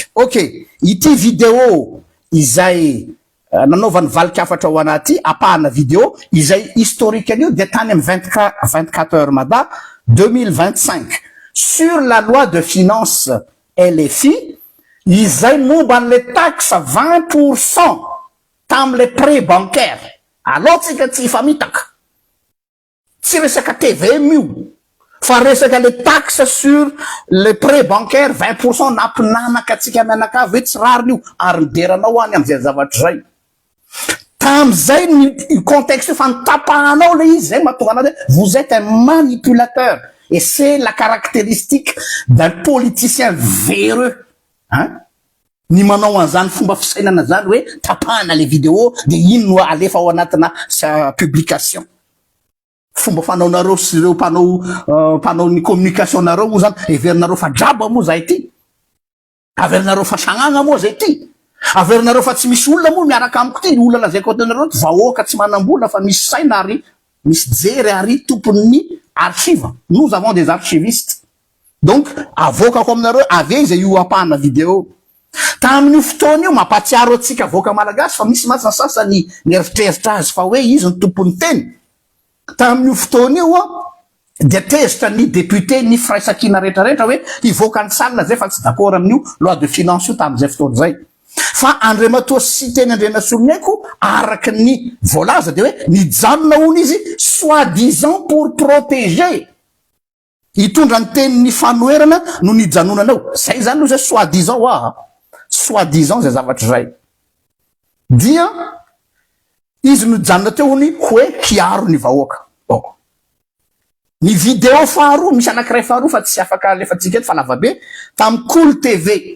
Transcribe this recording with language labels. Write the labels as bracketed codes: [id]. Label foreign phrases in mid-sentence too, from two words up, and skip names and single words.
[mg] Ok, ity vidéo izay nanaovany valikafatra ao anaty apahana vidéo izay historique an'io dia tany amin'ny 24 heures mada 2025 [fr] sur la loi de finance [mg] LFI izay momba an' [fr] le taxe [mg] 20% tam'le [fr] prêt bancaire [mg] alors tsika tsy famitaka tsy resaka TVM io fa resaka [fr] le taxe sur le prêt bancaire [mg] 20% nampinanaka atsika mianakavy hoe tsy rariny io ary mideranao any am'izay zavatra zay tam'izay ny contexte fa nitapahanao le izy zay mahatonga anazy [fr] vous êtes un manipulateur et c'est la caractéristique d'un politicien véreux hein [mg] ny manao an'izany fomba fisainana zany hoe tapahana le vidéo de ino no alefa ao anatina publication fomba fanaonareo sy ireo mpanao ny communication nareo moa zany everinareo fa draba moa zay ty averinareo fa sagnagna moa zay ty averinareo fa tsy misy olona moa miaraka amiko ty ny olona lazaiko atanareo ty vahoaka tsy manambola fa misy saina ary misy jery ary tompon'ny archive [fr] nous avons des archivistes donc [mg] avokako aminareo avy zay io apahana vidéo tamin'io fotoana io mampatsiaro atsika avoaka malagasy fa misy masina sasany mieritreritra azy fa hoe izy ny tompony teny tamin'io fotoana io dia tezitra ny député ny firaisakina rehetrarehetra hoe hivoaka ny salina zay fa tsy d'accord amin'io [fr] loi de finance [mg] io tamin'izay fotoana zay fa Andriamatoa sy teny Randrena Soloniaiko araky ny voalaza de hoe nijanona hono izy [fr] soi-disant pour protéger [mg] hitondra ny tenin'ny fanoherana no nijanonanao zay zany no zay soi-disant zay zavatra zay dia izy nojanona teony hoe hiaro ny vahoaka. Bon, ny vidéo faharoa misy anankiray faharoa fa tsy afaka alefatsika eto fa lava be tamy Cool TV.